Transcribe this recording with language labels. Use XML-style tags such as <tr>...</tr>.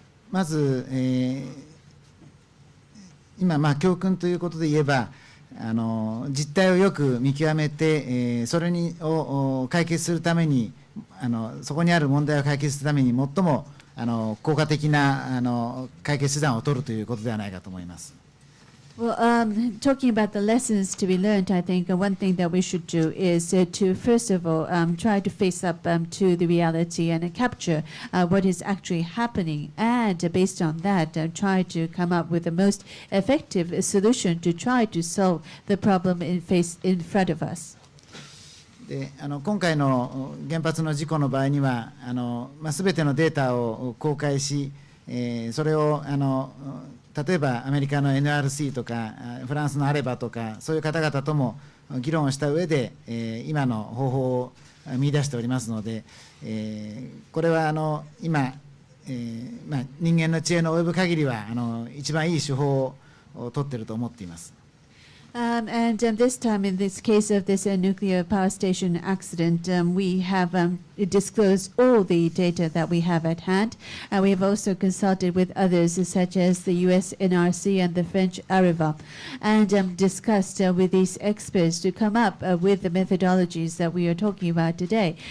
<ja>まず、今、教訓ということで言えば、実態をよく見極めて、それを解決するために、そこにある問題を解決するために最も効果的な解決手段を取るということではないかと思います。</ja> <en>Well, talking about the lessons to be learned, I think one thing that we should do is to, first of all, try to face up to the reality and capture what is actually happening. And based on that, try to come up with the most effective solution to try to solve the problem in front of us.</en> <ja>で今回の原発の事故の場合にはすべてのデータを公開し、それを例えばアメリカの NRC とかフランスのアレバとかそういう方々とも議論をした上で、今の方法を見出しておりますので、これは今、人間の知恵の及ぶ限りは一番いい手法を取っていると思っています。</ja> <en>And this time, in this case of this nuclear power station accident, we have disclosed all the data that we have at hand. We have also consulted with others, such as the US NRC and the French AREVA, and discussed with these experts to come up with the methodologies that we are talking about today.</en>